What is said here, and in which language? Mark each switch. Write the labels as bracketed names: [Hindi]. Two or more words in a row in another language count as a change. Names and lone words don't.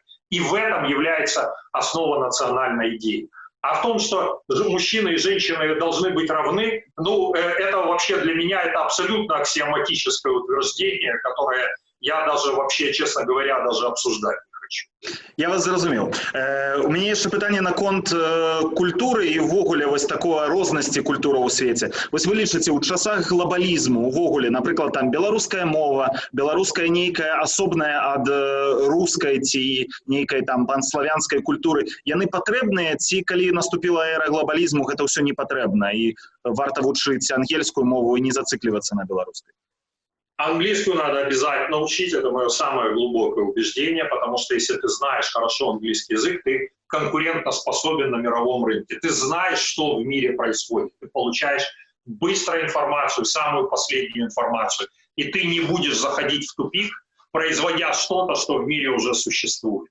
[Russian] И в этом является основа национальной идеи. А в том, что мужчины и женщины должны быть равны, ну, это вообще для меня это абсолютно аксиоматическое утверждение, которое я даже вообще, честно говоря, даже обсуждать не хочу. [Belarusian] Я вас зразумеў. У мяне яшчэ пытанне наконт культуры і ўвогуле вось такой рознасці культуры ў свеце. Вось вы лічыце, у часах глобалізму ўвогуле, напрыклад, там беларуская мова, беларуская нейкая асобная ад рускай ці нейкай там панславянскай культуры, яны патрэбныя ці калі наступіла эра глобалізму, гэта ўсё не патрэбна і варта вучыць ангельскую мову і не зацыклівацца на беларускай? [Russian] Английскую надо обязательно учить, это мое самое глубокое убеждение, потому что если ты знаешь хорошо английский язык, ты конкурентоспособен на мировом рынке. Ты знаешь, что в мире происходит, ты получаешь быстро информацию, самую последнюю информацию, и ты не будешь заходить в тупик, производя что-то, что в мире уже существует.